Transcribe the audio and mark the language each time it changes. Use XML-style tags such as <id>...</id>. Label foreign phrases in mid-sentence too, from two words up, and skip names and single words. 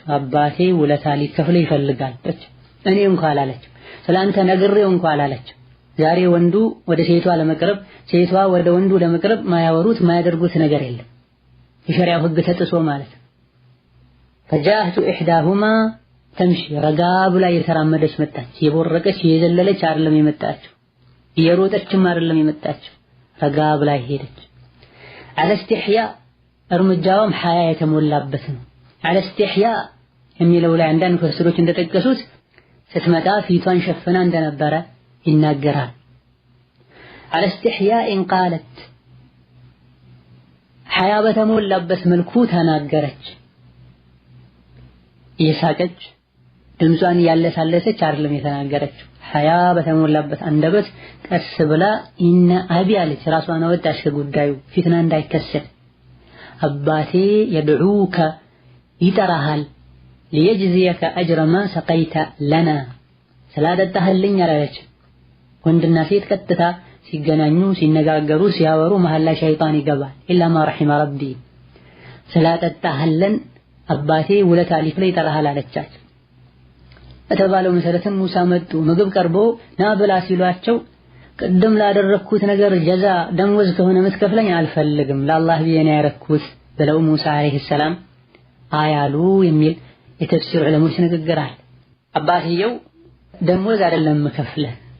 <am>አባቴ ውለታ ሊከፍል ይፈልጋል እኔ እንኳን አላለች። ስላንተ ነግሬው እንኳን አላለች። ዛሬ ወንዱ ወደ ሴቷ ለመቅረብ ሴቷ ወደ ወንዱ ለመቅረብ ማያወሩት ማያደርጉት ነገር የለም። የሸሪዓው ህግ ተጥሶ ማለት</am> <ar>فجاءت احداهما تمشي</ar> <am>ረጋ ብላ የተራመደች መጣች። የቦረቀች የዘለለች አይደለም የመጣችው፣ የሮጠችም አይደለም የመጣችው፣ ረጋ ብላ ሄደች።</am> <ar>على استحياء</ar> <am>እርምጃውም ሐያ የተሞላበት ነው።</am> <ar>على استحياء</ar> <am>የሚለው ላይ አንዳንድ ፈስሮች እንደጠቀሱት ስትመጣ ፊቷን ሸፍና እንደነበረ ይናገራል።</am> <ar>على استحياء قالت</ar> <am>ሐያ በተሞላበት መልኩ ተናገረች። እየሳቀች ድምጿን ያለሳለሰች አይደለም የተናገረችው። ሐያ በተሞላበት አንደበት ቀስ ብላ</am> <ar>إن أبي</ar> <am>አለች። ራሷን አወጣች ከጉዳዩ ፊትና እንዳይከሰት። አባቴ የድዑከ ይጠራሃል</am> <ar>ليجزيك أجر ما سقيت لنا</ar> <am>ስላጠጣህልኝ አለች። ወንድና ሴት ቀጥታ ሲገናኙ ሲነጋገሩ ሲያወሩ መሃል ላይ ሸይጣን ይገባል።</am> <ar>إلا ما رحم ربي</ar> <am>ስላጠጣህልን አባቴ ውለታ ሊክፈል ይጠራሃል አለቻት። በተባለው መሰረትም ሙሳ መጡ። ምግብ ቀርቦ ና ብላ ሲሏቸው ቅድም ላደረኩት ነገር ጀዛ ደምወዝ ከሆነ የምትከፍለኝ አልፈልግም ለአላህ ብዬ ነው ያረኩት ብለው ሙሳ</am> <ar>عليه السلام</ar> <am>አያሉ የሚል የተፍሲር ዑለሞች ንግግር አለ። አባትየው ደምወዝ አይደለም መከፍለህ</am>